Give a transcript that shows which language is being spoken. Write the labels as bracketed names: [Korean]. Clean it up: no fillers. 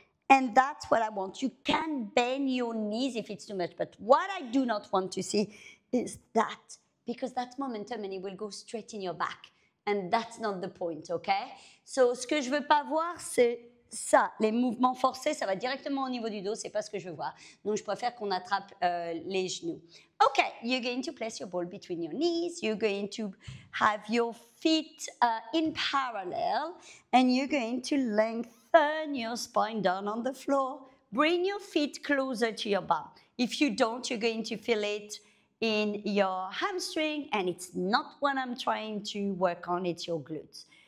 [English] And that's what I want. You can bend your knees if it's too much. But what I do not want to see is that, because that's momentum and it will go straight in your back. And that's not the point, okay? [French] So, ce que je veux pas voir, c'est ça. Les mouvements forcés, ça va directement au niveau du dos. C'est pas ce que je veux voir. Donc, je préfère qu'on attrape les genoux. [English] Okay, you're going to place your ball between your knees. You're going to have your feet in parallel. And you're going to lengthen your spine down on the floor. Bring your feet closer to your bum. If you don't, you're going to feel it in your hamstring, and it's not what I'm trying to work on, it's your glutes.